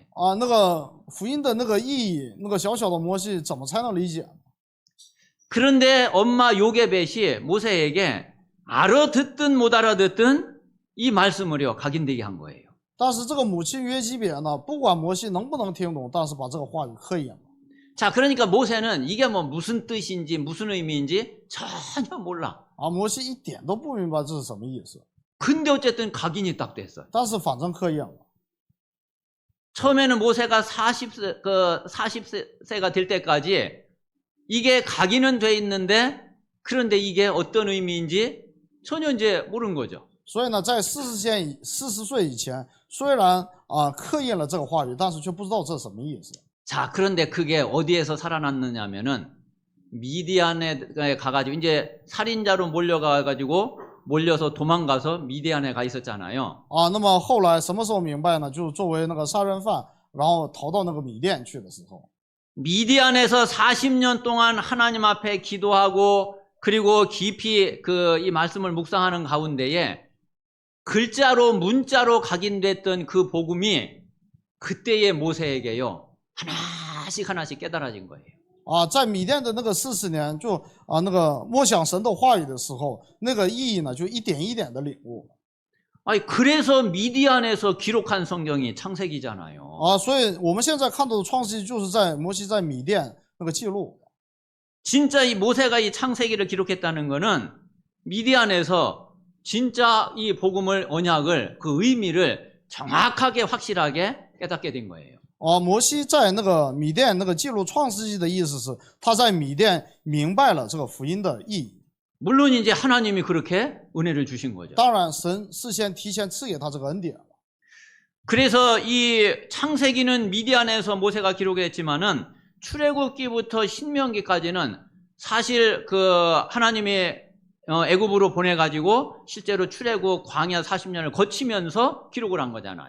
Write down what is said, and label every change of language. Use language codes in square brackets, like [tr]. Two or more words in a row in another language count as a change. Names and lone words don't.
[zh] 啊，那个福音的那个意义，那个小小的摩西怎么才能理解？ [ko] 그런데 엄마 요게벳이 모세에게 알아듣든 못 알아듣든 이 말씀을요 각인되게 한 거예요. [zh] 但是这个母亲约基别呢，不管摩西能不能听懂，但是把这个话语刻印了。 [ko] 자, 그러니까 모세는 이게 뭐 무슨 뜻인지 무슨 의미인지 전혀 몰라. [zh] 啊，摩西一点都不明白这是什么意思， [ko] 근데 어쨌든 각인이 딱 됐어. [zh] 但是反正刻印了。 [ko] 처음에는 모세가 40세가 될 때까지 이게 각인은 돼 있는데 그런데 이게 어떤 의미인지 전혀 이제 모르는 거죠. [zh] 所以呢，在40岁以前，虽然刻印了这个话语，但是却不知道这是什么意思。 [ko] 자, 그런데 그게 어디에서 살아났느냐면은 미디안에 가가지고 이제 살인자로 몰려서 도망가서 미디안에 가 있었잖아요. [zh] 那么后来什么时候明白呢？就是作为那个杀人犯，然后逃到那个米甸去的时候。 [ko] 미디안에서 40년 동안 하나님 앞에 기도하고 그리고 깊이 이 말씀을 묵상하는 가운데에 글자로 문자로 각인됐던 그 복음이 그때의 모세에게요 하나씩 깨달아진 거예요. [zh] 在米甸的那个40年，就那个默想神的话语的时候，那个意义呢，就一点一点的领悟。 [ko] 아니 그래서 미디안에서 기록한 성경이 창세기잖아요. [zh] 所以我们现在看到的创世纪就是在摩西在米甸那个记录。 [ko] 진짜 이 모세가 이 창세기를 기록했다는 거는 미디안에서 진짜 이 복음을 언약을 그 의미를 정확하게 확실하게 깨닫게 된 거예요. [zh] 摩西在那个米甸那个记录创世纪的意思是，他在米甸明白了这个福音的意义。 [ko] 물론 이제 하나님이 그렇게 은혜를 주신 거죠. [zh] 当然，神事先提前赐给他这个恩典。 [ko] 그래서 이 창세기는 미디안에서 모세가 기록했지만은 출애굽기부터 신명기까지는 사실 하나님이 애굽으로 보내가지고 실제로 출애굽 광야 40년을 거치면서 기록을 한 거잖아요.